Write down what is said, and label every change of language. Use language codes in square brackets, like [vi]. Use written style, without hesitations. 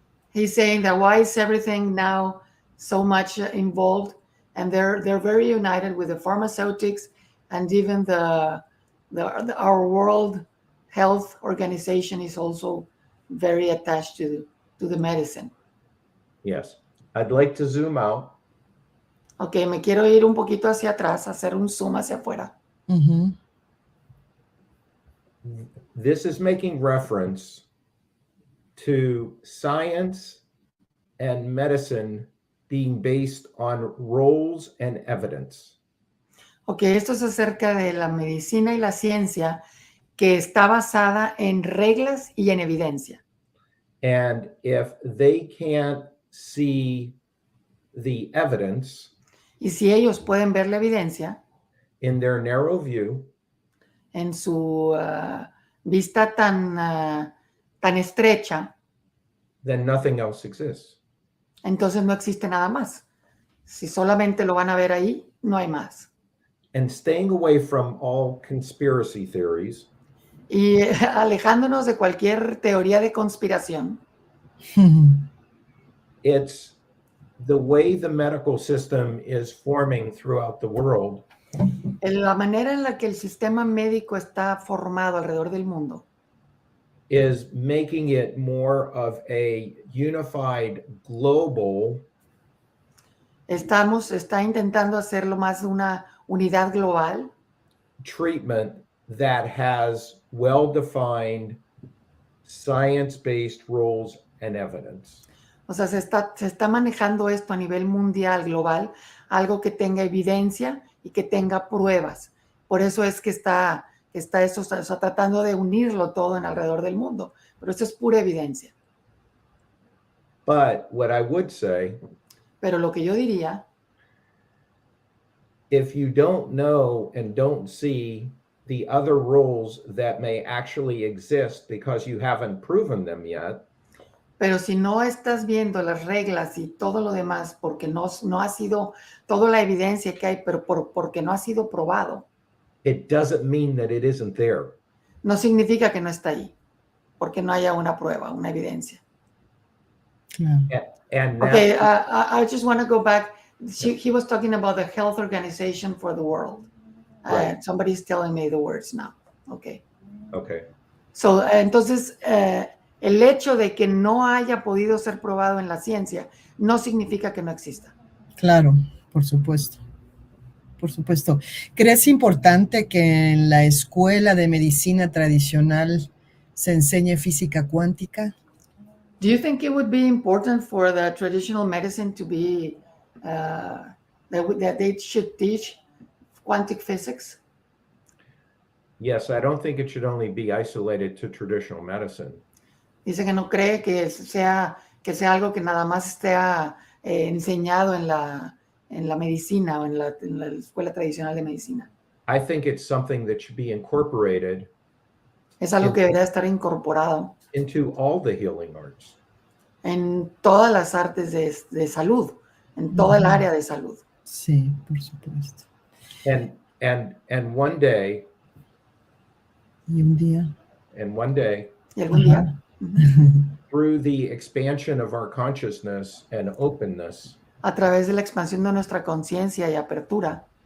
[en] He's saying that why is everything now so much involved, and they're very united with the pharmaceutics, and even our World Health Organization is also very attached to the medicine. Yes, I'd like to zoom out. [es] Okay, me quiero ir un poquito hacia atrás, hacer un zoom hacia afuera. [en] This is making reference to science and medicine being based on roles and evidence. [es] Okay, esto es acerca de la medicina y la ciencia que está basada en reglas y en evidencia. [en] And if they can't see the evidence, [es] y si ellos pueden ver la evidencia, [en] in their narrow view, [es] en su vista tan estrecha, [en] then nothing else exists. [es] Entonces no existe nada más. Si solamente lo van a ver ahí, no hay más. [en] And staying away from all conspiracy theories, [es] y alejándonos de cualquier teoría de conspiración, [en] it's the way the medical system is forming throughout the world. [es] La manera en la que el sistema médico está formado alrededor del mundo [en] is making it more of a unified global [es] está intentando hacerlo más de una unidad global [en] treatment that has well-defined science-based rules and evidence. [es] O sea, se está manejando esto a nivel mundial, global, algo que tenga evidencia y que tenga pruebas. Por eso es que está tratando de unirlo todo en alrededor del mundo. Pero esto es pura evidencia. [en] But what I would say, [es] pero lo que yo diría, [en] if you don't know and don't see the other rules that may actually exist because you haven't proven them yet, [es] pero si no estás viendo las reglas y todo lo demás porque no ha sido toda la evidencia que hay, pero porque no ha sido probado, [en] it doesn't mean that it isn't there. [es] No significa que no está ahí, porque no haya una prueba, una evidencia. [en] And okay, I just want to go back. He was talking about the Health Organization for the World. Right. Somebody's telling me the words now. Okay. Okay. [es] So, entonces, el hecho de que no haya podido ser probado en la ciencia no significa que no exista. Claro, por supuesto. Por supuesto. ¿Crees importante que en la escuela de medicina tradicional se enseñe física cuántica? [en] Do you think it would be important for the traditional medicine to be that they should teach quantum physics? Yes, I don't think it should only be isolated to traditional medicine. [es] Dice que no cree que sea algo que nada más esté enseñado en la medicina o en la escuela tradicional de medicina. [en] I think it's something that should be [es] Es algo que debería estar incorporado [en] into all the healing arts. [es] en todas las artes de salud, en toda el área de salud. Sí, por supuesto. [en] And one day, [es] Y un día. Y algún día, [en] through the expansion of our consciousness and openness, [es] a través de la expansión de nuestra conciencia y apertura,